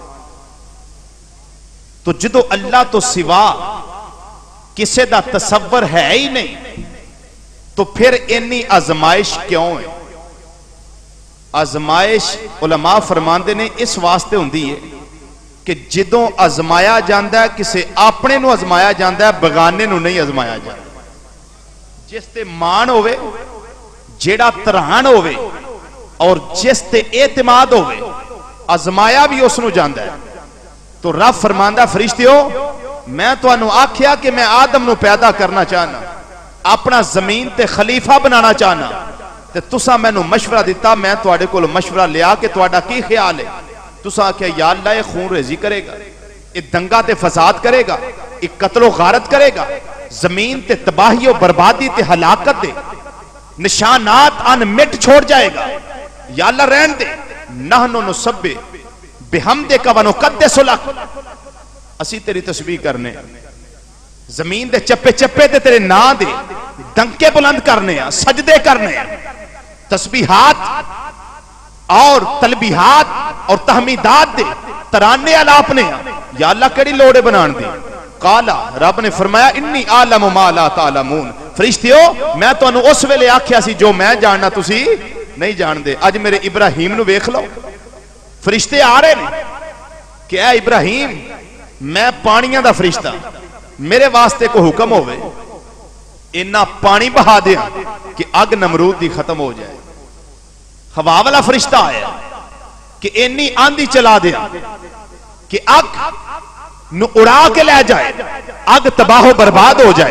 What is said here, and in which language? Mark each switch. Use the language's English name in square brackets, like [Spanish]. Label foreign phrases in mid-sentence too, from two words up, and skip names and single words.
[Punjabi] تو جدو اللہ تو سوا کسے دا تصور ہے ہی نہیں تو پھر انی آزمائش کیوں ہے؟ آزمائش علماء فرماندے نے اس واسطے ہوندی ہے کہ جدوں ازمایا جاندہ ہے کسے اپنے نو ازمایا جاندہ ہے، بغانے نو نہیں ازمایا جاندہ. جس تے مان ہوئے، جیڑا ترہان ہوئے، اور جس تے اعتماد ہوئے، ازمایا بھی اس نو جاندہ ہے. تو رب فرماندہ فرشتیو میں تو انو آکھیا کہ میں آدم نو پیدا کرنا چاہنا، اپنا زمین تے خلیفہ بنانا چاہنا، تے تسا میں نو مشورہ دیتا، میں تو آڑے کو مشورہ لیا کہ تو آڑا کی خیال ہے؟ تسا آکھیا یا اللہ یہ خون ریزی کرے گا، یہ دنگا تے فساد کرے گا، یہ قتل و غارت کرے گا، زمین تے تباہی و بربادی تے ہلاکت دے نشانات ان مٹ چھوڑ جائے گا. یا اللہ رہن دے، [Arabic] نحنو نسبح بحمدک ونقدس لک، [Punjabi] اسی تیری تسبیح کرنے، زمین دے چپے چپے تے تیرے نا دے دنکے بلند کرنے، سجدے کرنے، تسبیحات اور تلبیحات اور تحمیدات دے ترانے علاپنے. یا اللہ کڑی لوڑے بنان دے. قالا رب نے فرمایا [Arabic] انی عالم ما لا تعلمون، [Punjabi] فرشتیو میں تو انو اس ویلے آکھیا سی جو میں جاننا تسی نہیں جان دے. اج میرے ابراہیم نو ویکھ لو، فرشتے آ رہے نے کہ اے ابراہیم میں پانیاں دا فرشتہ، میرے واسطے کو حکم ہوئے انہا پانی بہا دیا کہ اگ نمرود دی ختم ہو جائے. ہوا والا فرشتہ آیا کہ انی آندھی چلا دیا کہ اگ نو اڑا کے لے جائے، اگ تباہ و برباد ہو جائے.